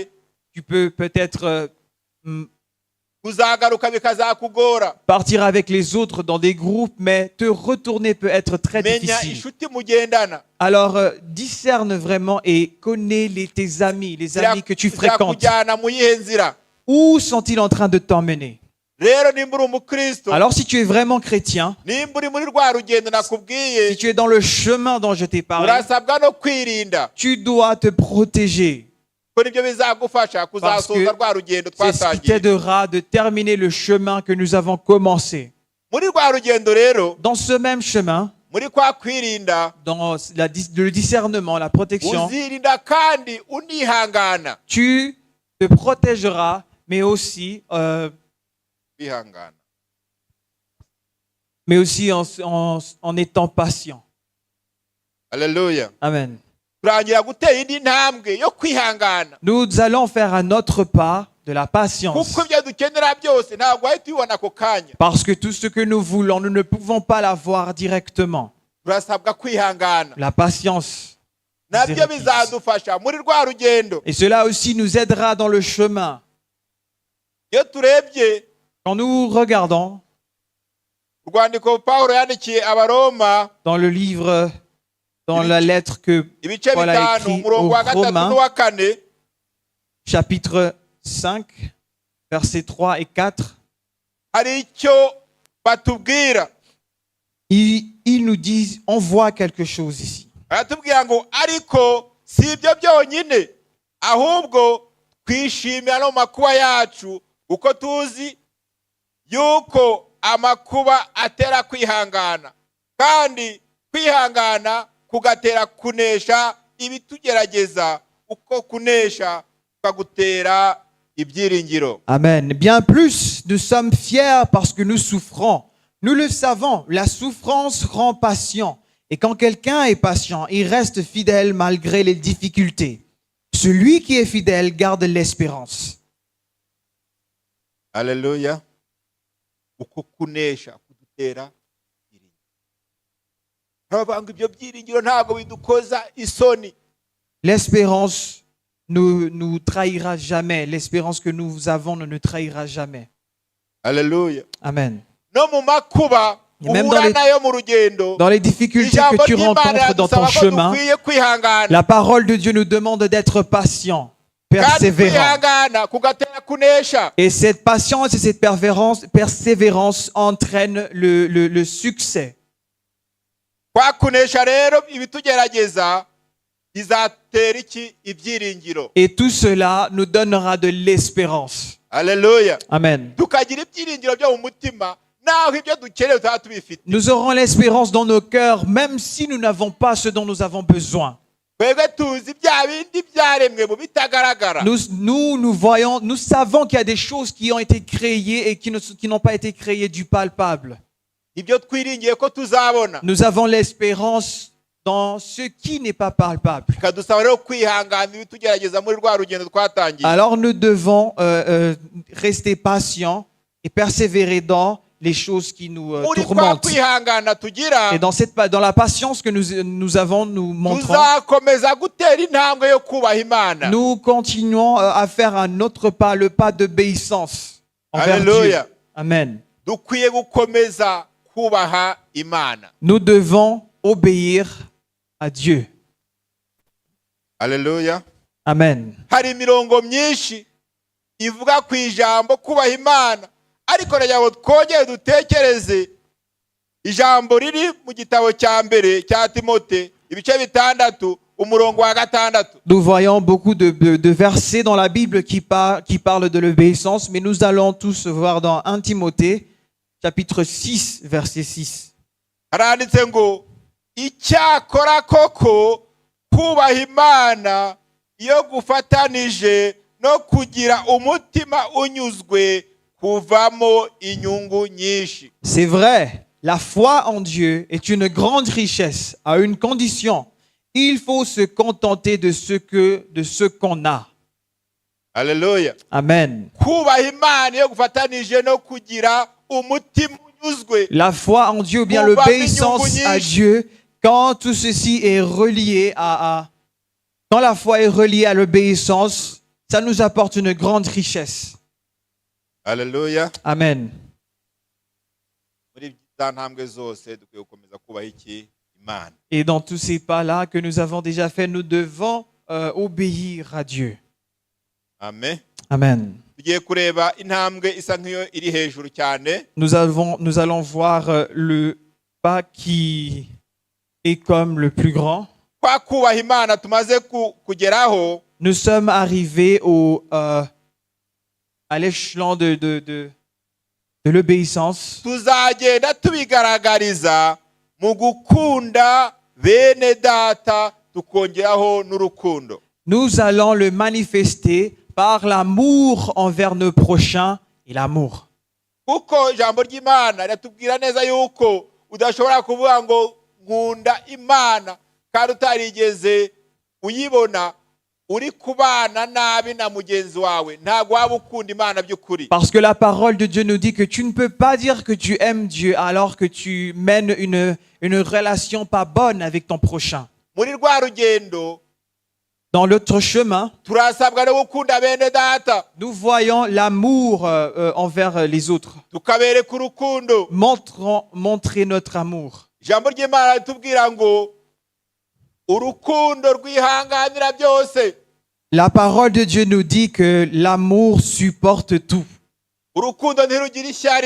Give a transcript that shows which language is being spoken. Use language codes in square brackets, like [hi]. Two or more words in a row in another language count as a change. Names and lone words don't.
[fr] Tu peux peut-être [rw] kuzagaruka bikazakugora. [fr] partir avec les autres dans des groupes, mais te retourner peut être très [rw] Menya [fr] difficile. [rw] inshuti mugendana. [fr] Alors, discerne vraiment et connais tes amis, les amis que tu fréquentes. [rw] Zirakujyana mu yihe nzira. [fr] Où sont-ils en train de t'emmener? [rw] Rero nimba uri umukristo, [fr] Alors, si tu es vraiment chrétien, [rw] nimba uri muri rwa rugendo nakubwiye, [fr] si tu es dans le chemin dont je t'ai parlé, [rw] urasabwa no kwirinda. [fr] tu dois te protéger. [rw] Ko nibyo bizagufasha kuzasoza rwa rugendo [fr] C'est ce qui [rw] twatangiye. [fr] t'aidera de terminer le chemin que nous avons commencé. [rw] Muri rwa rugendo rero, [fr] Dans ce même chemin, [rw] muri kwa kwirinda, [fr] dans le discernement, la protection, [rw] uzirinda kandi unihangana. [fr] tu te protégeras, mais aussi [rw] Kwihangana. [fr] en étant patient. [rw] Haleluya. Amen. Turangira gutera indi ntambwe yo kwihangana. [fr] Nous allons faire à notre pas de la patience. [rw] Kuko ibyo dukenera byose ntabwo wahita ubibona ako kanya. [fr] Parce que tout ce que nous voulons, nous ne pouvons pas l'avoir directement. [rw] Turasabwa kwihangana. [fr] La patience. [rw] Nabyo bizadufasha muri rwa rugendo. [fr] Et cela aussi nous aidera dans le chemin. [rw] Iyo turebye [fr] Quand nous regardons [rw] urwandiko Pawulo yandikiye Abaroma, [fr] dans le livre, dans la lettre que [rw] ibice [fr] Paul a [rw] bitanu [fr] écrit [rw] umurongo [fr] aux [rw] wa gatatu [fr] Romains, [rw] n'uwa kane, [fr] chapitre 5, versets 3 et 4, [rw] hari icyo batubwira. [fr] ils nous disent, on voit quelque chose ici. [rw] Baratubwira ngo ariko si ibyo byonyine, ahubwo twishimira no makuba yacu uko tuzi yuko amakuba atera kwihangana, kandi kwihangana kugatera kunesha ibitugerageza, uko kunesha kukagutera ibyiringiro. Amen. [fr] Bien plus, nous sommes fiers parce que nous souffrons. Nous le savons, la souffrance rend patient. Et quand quelqu'un est patient, il reste fidèle malgré les difficultés. Celui qui est fidèle garde l'espérance. [rw] Haleluya. Uko kunesha kudutera ibyiringiro. bavuga ngo ibyo byiringiro ntabwo bidukoza isoni. [fr] L'espérance ne nous trahira jamais. L'espérance que nous avons ne nous trahira jamais. Alléluia. Amen. [rw] No mu makuba [fr] Et même [rw] uhura nayo mu rugendo, [fr] Dans les difficultés [rw] ijambo [fr] que tu [rw] ry'Imana [fr] rencontres dans ton [rw] ridusaba ko [fr] chemin, [rw] dukwiye kwihangana. [fr] la parole de Dieu nous demande d'être patient, [rw] Kandi [fr] persévérant. [rw] kwihangana kugatera kunesha. [fr] Et cette patience et cette persévérance entraînent le succès. [rw] Kwa kunesha rero ibitugerageza bizatera iki? Ibyiringiro. [fr] Et tout cela nous donnera de l'espérance. Alléluia. Amen. [rw] Tukagira ibyiringiro byo mu mutima naho ibyo dukeneye tutaba tubifite. [fr] Nous aurons l'espérance dans nos cœurs, même si nous n'avons pas ce dont nous avons besoin. [rw] Twebwe tuzi bya bindi byaremwe mu bitagaragara. [fr] Nous savons qu'il y a des choses qui ont été créées et qui n'ont pas été créées du palpable. [rw] Ibyo twiringiye ko tuzabona. [fr] Nous avons l'espérance dans ce qui n'est pas palpable. [rw] Kadusaba rero kwihangana ibitugerageza muri rwa rugendo twatangiye. [fr] Alors nous devons rester patients et persévérer dans les choses qui nous [rw] Muri kwa [fr] tourmentent. [rw] kwihangana tugira, [fr] Et dans la patience que nous avons, nous montrons, [rw] tuzakomeza gutera intambwe yo kubaha Imana. [fr] nous continuons à faire un autre pas, le pas d'obéissance envers Dieu. Alléluia. Amen. [rw] Dukwiye gukomeza kubaha Imana. [fr] Nous devons obéir à Dieu. Alléluia. Amen. [rw] Hari imirongo myinshi ivuga ku ijambo kubaha Imana, ariko nagira ngo twongere dutekereze ijambo riri mu gitabo cya mbere cya Timote ibice 6 umurongo wa 6. [fr] Nous voyons beaucoup de versets dans la Bible qui parlent de l'obéissance, mais nous allons tous voir dans 1 Timothée, chapitre 6, verset 6. [rw] Haranditse ngo icyakora koko kubaha Imana iyo gufatanije no kugira umutima unyuzwe kuvamo inyungu nyinshi. [fr] C'est vrai, la foi en Dieu est une grande richesse, à une condition. Il faut se contenter de ce qu'on a. Alléluia. Amen. [rw] Kubaha Imana iyo gufatanije no kugira umutima unyuzwe. [fr] La foi en Dieu, ou bien l'obéissance à Dieu, quand tout ceci est relié quand la foi est reliée à l'obéissance, ça nous apporte une grande richesse. Alléluia. Amen. [rw] Muri za ntambwe zose dukwiye gukomeza kubaha iki? Imana. [fr] Et dans tous ces pas-là que nous avons déjà fait, nous devons obéir à Dieu. Amen. Amen. [rw] Tugiye kureba intambwe isa nk'iyo iri hejuru cyane. [fr] Nous allons voir le pas qui est comme le plus grand. [rw] Kwa kubaha Imana tumaze kugeraho, [fr] Nous sommes arrivés à l'échelon de l'obéissance. [rw] tuzagenda tubigaragariza mu gukunda bene data tukongeraho n'urukundo. [fr] Nous allons le manifester par l'amour envers nos prochains et l'amour. [rw] Kuko ijambo ry'Imana riratubwira neza yuko udashobora kuvuga ngo nkunda Imana kandi utarigeze uyibona, uri kubana nabi na mugenzi wawe, ntabwo waba ukunda Imana by'ukuri. [fr] Parce que la parole de Dieu nous dit que tu ne peux pas dire que tu aimes Dieu alors que tu mènes une relation pas bonne avec ton prochain. [rw] Muri rwa rugendo [fr] Dans l'autre chemin, [rw] turasabwa no gukunda bene data, [fr] nous voyons l'amour envers les autres. [rw] tukabereka urukundo. [fr] Montrer notre amour. [rw] Ijambo ry'Imana ritubwira ngo urukundo rwihanganira byose. [fr] La parole de Dieu nous dit que l'amour supporte tout. [rw] Urukundo ntirugira ishyari.